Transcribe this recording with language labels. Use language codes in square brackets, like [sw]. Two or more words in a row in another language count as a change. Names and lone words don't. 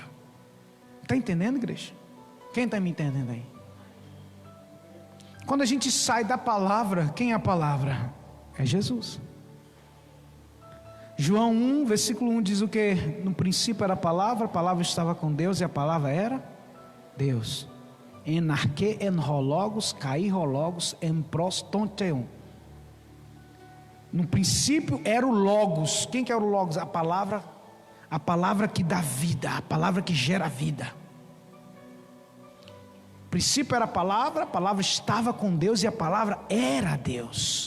[pt] Está entendendo, igreja? Quem está me entendendo aí? Quando a gente sai da palavra, quem é a palavra? É Jesus. João 1, versículo 1 diz o que? No princípio era a palavra estava com Deus e a palavra era Deus. [el] Ἐν ἀρχῇ ἦν ὁ λόγος, καὶ ὁ λόγος, ἦν πρὸς τὸν θεόν. [pt] No princípio era o Logos. Quem que era o Logos? A palavra que dá vida, a palavra que gera vida. No princípio era a palavra estava com Deus e a palavra era Deus.